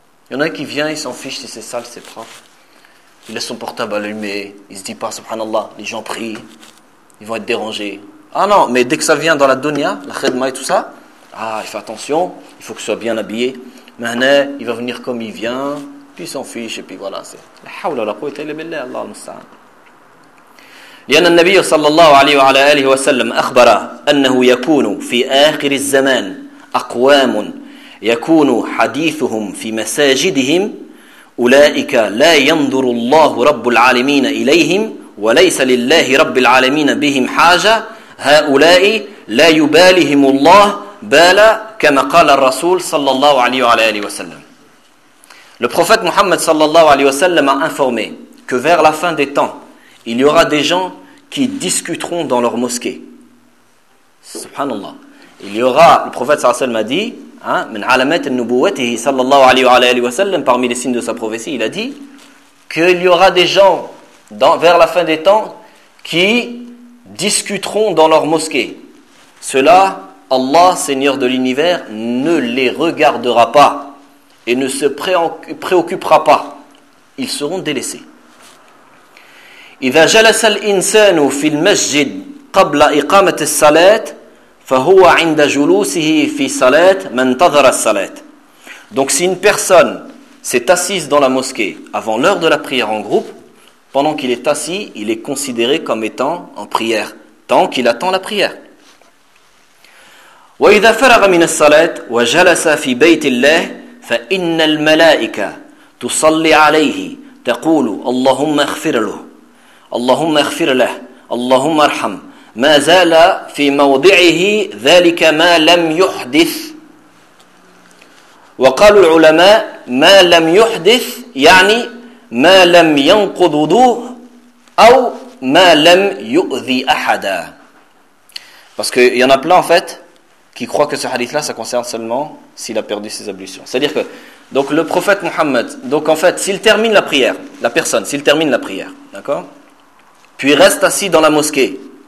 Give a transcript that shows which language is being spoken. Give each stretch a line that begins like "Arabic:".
French: Il y en a un qui vient, il s'en fiche si c'est sale, c'est propre. Il laisse son portable allumé. Il se dit pas, subhanallah, les gens prient. Ils vont être dérangés. Ah non, mais dès que ça vient dans la dunya, la khidma et tout ça, ah, il fait attention, il faut que ce soit bien habillé. Maintenant, il va venir comme il vient, puis il s'en fiche, et puis voilà.
Arabic: C'est la hawla, la quwwata illa billah, Allah al-musta'an. لأن النبي صلى الله عليه وعلى آله وسلم أخبر أنه يكون في آخر الزمان أقوام يكون حديثهم في مساجدهم أولئك لا ينظر الله رب العالمين إليهم وليس لله رب العالمين بهم حاجة هؤلاء لا يبالهم الله بالا كما قال الرسول صلى الله عليه وعلى آله وسلم.
French: Le prophète Mohammed
Arabic: صلى الله عليه وسلم
French: a informé que vers la fin des temps, il y aura des gens qui discuteront dans leur mosquée. Subhanallah. Il y aura, le prophète
Arabic: sallallahu alayhi wa sallam
French: a dit, hein, parmi les signes de sa prophétie, il a dit qu'il y aura des gens vers la fin des temps qui discuteront dans leur mosquée. Cela, Allah, Seigneur de l'univers, ne les regardera pas et ne se préoccupera pas. Ils seront délaissés.
Arabic: إذا جلس الإنسان في المسجد قبل إقامة الصلاة فهو عند جلوسه في صلاة من تظر الصلاة.
French: Donc si une personne s'est assise dans la mosquée avant l'heure de la prière en groupe, pendant qu'il est assis, il est considéré comme étant en prière tant qu'il attend la prière.
Arabic: وإذا فرغ من الصلاة وجلس في بيت الله فإن الملائكة تصلي عليه تقول اللهم اغفر له اللهم اغفر له اللهم ارحم ما زال في موضعه ذلك ما لم يحدث وقال العلماء ما لم يحدث يعني ما لم ينقض وضوءه او ما لم يؤذي احدا.
French: Parce qu'il y en a plein en fait qui croient que ce hadith là ça concerne seulement s'il a perdu ses ablutions. C'est-à-dire que donc le prophète Mohammed, donc en fait s'il termine la prière, la personne s'il termine la prière, d'accord, puis reste assis dans la mosquée.